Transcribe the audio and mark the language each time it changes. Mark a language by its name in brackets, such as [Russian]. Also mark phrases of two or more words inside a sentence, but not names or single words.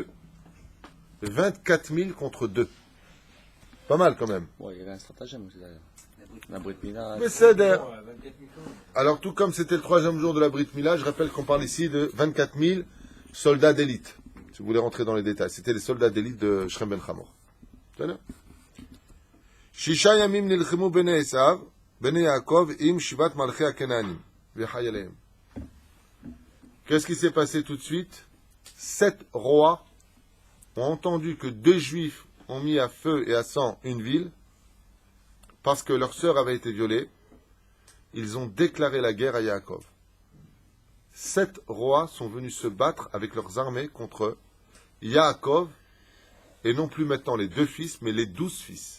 [French] 24 000 contre 2. Pas mal quand même. Ouais, il y avait un stratagème aussi derrière. La [Hebrew] ברית מילה. [French] Mais c'est d'ailleurs. Alors tout comme c'était le 3e jour de la [Hebrew] ברית מילה, [French] je rappelle qu'on parle ici de 24 000 soldats d'élite. Si vous voulez rentrer dans les détails, c'était les soldats d'élite de Shrem ben Hamor. [Hebrew] ששה ימים נלחמו בני עשו, בני יעקב עם שבעת מלכי הכנענים וחייליהם. [French] Qu'est-ce qui s'est passé tout de suite? 7 rois ont entendu que 2 juifs ont mis à feu et à sang une ville parce que leur sœur avait été violée. Ils ont déclaré la guerre à Yaakov. 7 rois sont venus se battre avec leurs armées contre Yaakov, et non plus maintenant les 2 fils, mais les 12 fils.